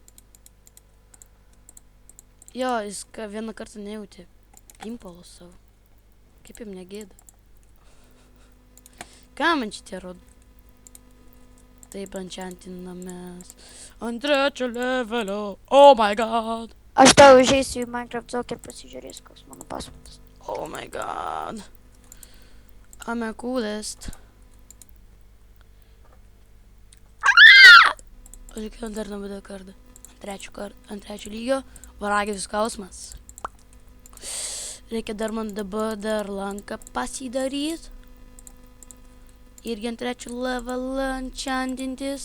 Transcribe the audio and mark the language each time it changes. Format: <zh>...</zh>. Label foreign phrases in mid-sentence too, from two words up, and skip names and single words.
<lt>Jo, jis vieną kartą nejautė impulą savo. Kaip jam negėda. Ką man šitie rodo? Taip enchantinamės. Ant 3 levelio.</lt> <en>Oh my god.</en> <lt>Aš tau užeisiu į Minecraft Zoker, pasižiūrėsiu, koks mano pasvardas.</lt> <en>Oh my god. I'm a coolest.</en> <lt>Likiau dar nuo kartą. Ant 3 lygio. Varagis skausmas. Reikia dar man dabar dar lanką pasidaryt. Irgi ant 3 levelą enchantintis.</lt>